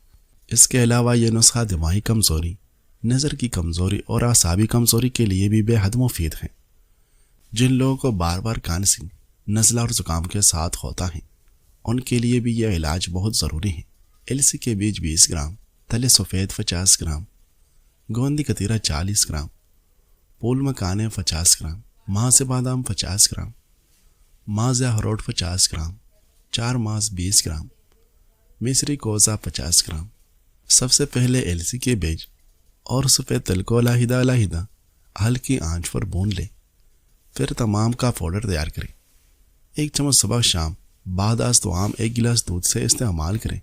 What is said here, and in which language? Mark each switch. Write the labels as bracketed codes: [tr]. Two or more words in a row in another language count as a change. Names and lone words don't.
[ur] اس کے علاوہ یہ نسخہ دماغی کمزوری، نظر کی کمزوری اور اعصابی کمزوری کے لیے بھی بے حد مفید ہے۔ جن لوگوں کو بار بار کھانسی، نزلہ اور زکام کے ساتھ ہوتا ہے، ان کے لیے بھی یہ علاج بہت ضروری ہے۔ السی کے بیج 20 گرام، تلے سفید 50 گرام، گوندی کتیرہ 40 گرام، پھول مکانے 50 گرام، ماز بادام 50 گرام، ماز اخروٹ 50 گرام، 4 ماز 20 گرام، مصری کوزہ 50 گرام۔ سب سے پہلے السی کے بیج اور سفید تل کو علیحدہ علیحدہ ہلکی آنچ پر بھون لیں، پھر تمام کا پاؤڈر تیار کریں۔ 1 چمچ صبح شام بعد از طعام 1 گلاس دودھ سے استعمال کریں۔